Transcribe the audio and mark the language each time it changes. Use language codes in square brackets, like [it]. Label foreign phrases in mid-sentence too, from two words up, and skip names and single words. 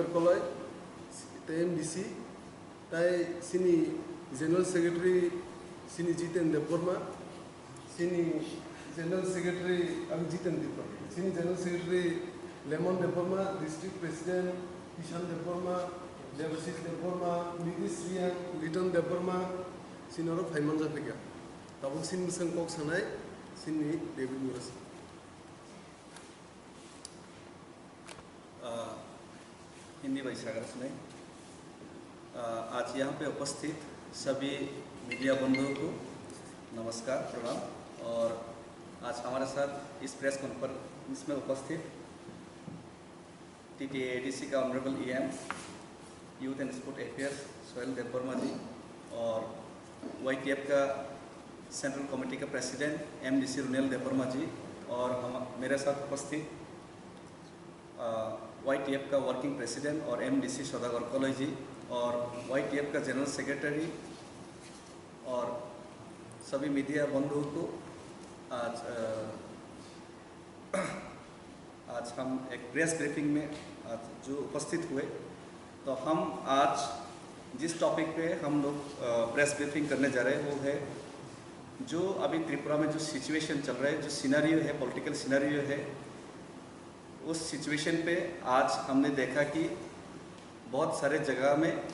[trp] कलय TMDC ताई सिनि [en] general secretary [trp] सिनि जितेन देबबर्मा सिनि [en] general secretary [trp] जितेन देबबर्मा सिनि [en] general secretary [trp] लेमन देबबर्मा [en] district president [trp] किसान देबबर्मा देवशीष देबबर्मा निधि श्रियां लिटन देबबर्मा सिनोरो फाइमानजा फैगा ताबुक सिन संग कक सानाय सिनि डेविड मुरा सिंह [hi] हिंदी भाई सागर सुनाई। आज यहाँ पे उपस्थित सभी मीडिया बंधुओं को नमस्कार प्रणाम। और आज हमारे साथ इस [en] press conference [hi] में उपस्थित TTADC का [en] Honourable EM Youth and Sport Affairs [hi] सुहेल देबबर्मा जी और YTF का [en] central committee [hi] का प्रेसिडेंट MDC रुनेल देबबर्मा जी और हम मेरे साथ उपस्थित YTF का [en] working president [hi] और MDC सदागर कलय जी और YTF का [en] general secretary [hi] और सभी मीडिया बंधुओं को आज हम एक [en] press briefing [hi] में आज जो उपस्थित हुए, तो हम आज जिस टॉपिक पे हम लोग [en] press briefing [hi] करने जा रहे हैं वो है जो अभी त्रिपुरा में जो सिचुएशन चल रहा है, जो सिनेरियो है, [en] political scenario [hi] है, उस सिचुएशन पे आज हमने देखा कि बहुत सारे जगह में